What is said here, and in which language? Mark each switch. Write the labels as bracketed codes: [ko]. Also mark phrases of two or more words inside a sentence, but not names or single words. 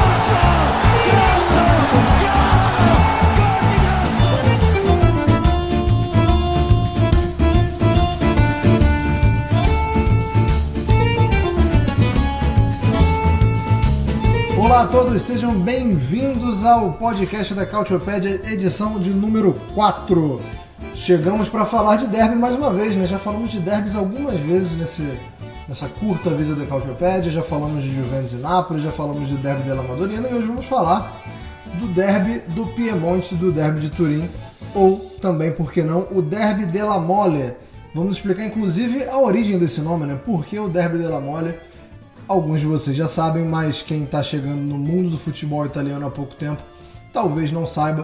[pt] a todos, sejam bem-vindos ao podcast da Cautiopédia, edição de número 4. Chegamos para falar de derby mais uma vez, né? Já falamos de derbys algumas vezes nessa curta vida da Cautiopédia, já falamos de Juventus e Nápoles, já falamos do derby della Madonnina e hoje vamos falar do derby do Piemonte, do derby de Turim, ou também, por que não, o derby della Mole. Vamos explicar inclusive a origem desse nome, né? Por que o derby della Mole? Alguns de vocês já sabem, mas quem está chegando no mundo do futebol italiano há pouco tempo talvez não saiba.